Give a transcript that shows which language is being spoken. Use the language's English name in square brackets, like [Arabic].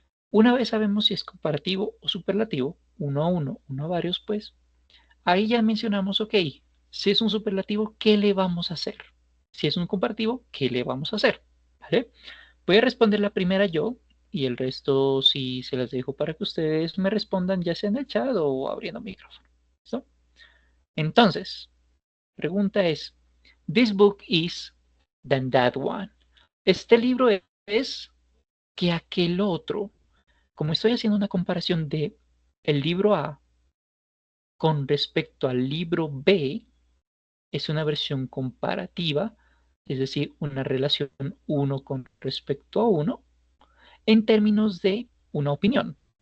[Spanish] Una vez sabemos si es comparativo o superlativo, uno a uno, uno a varios, pues, ahí ya mencionamos, ok, si es un superlativo, ¿qué le vamos a hacer? Si es un comparativo, ¿qué le vamos a hacer? ¿Vale? Voy a responder la primera yo y el resto sí se las dejo para que ustedes me respondan ya sea en el chat o abriendo micrófono. ¿Listo? Entonces, pregunta es, [English] this book is than that one. [Spanish] Este libro es que aquel otro. Como estoy haciendo una comparación de el libro A con respecto al libro B, es una versión comparativa, es decir, una relación uno con respecto a uno, en términos de una opinión.